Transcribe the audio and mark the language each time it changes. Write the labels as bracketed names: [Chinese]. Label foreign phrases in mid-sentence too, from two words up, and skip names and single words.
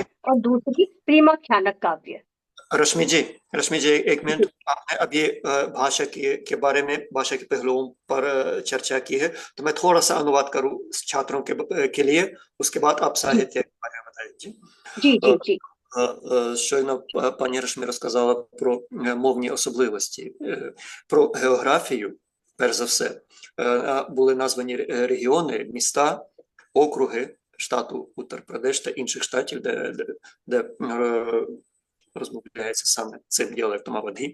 [Hindi] और दूसरी प्रेमाख्यानक काव्य। रश्मि जी, रश्मि जी, एक जी मिनट। आपने अभी भाषा के बारे में, भाषा के पहलुओं पर चर्चा की है, तो मैं थोड़ा सा अनुवाद करूं छात्रों के लिए, उसके बाद आप जी साहित्य के बारे में बताइए। जी Е, जी जी [Ukrainian] Щойно пані Рашмі розказала про мовні особливості, про географію, перш за все. Були названі регіони, міста, округи штату Утар-Прадеш та інших штатів, де розмовляється саме цим діалектом авадгі.